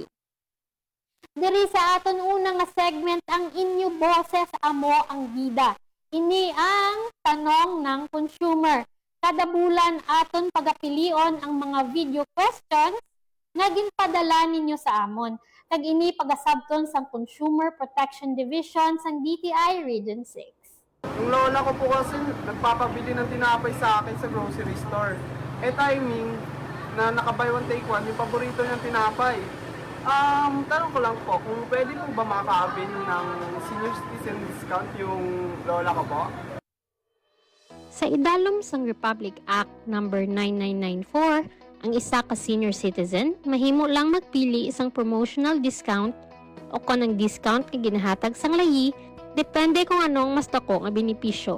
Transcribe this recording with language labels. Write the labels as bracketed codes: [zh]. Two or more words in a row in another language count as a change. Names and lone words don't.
[hil] Diri sa aton unang nga segment, ang inyo boses amo ang bida. [tl] Ini ang tanong ng consumer. [hil] Kada bulan aton pagapilion ang mga [en] video questions [hil] nga ginpadala ninyo sa amon. Kag ini pagasabton sang Consumer Protection Division sang DTI Region 6. [tl] Yung lola ko po kasi nagpapabili ng tinapay sa akin sa grocery store. Timing na naka- [en] buy one take one, [tl] yung paborito niyang tinapay. Tanong ko lang po, kung pwede po ba makaka-avail ng [en] senior citizen discount [tl] yung lola ko po? Sa idalom sang Republic Act No. 9994, ang isa ka [en] senior citizen [tl] mahimo lang magpili isang [en] promotional discount [tl] o konang discount nga ginahatag sang layi depende kung anong mas dako nga benepisyo.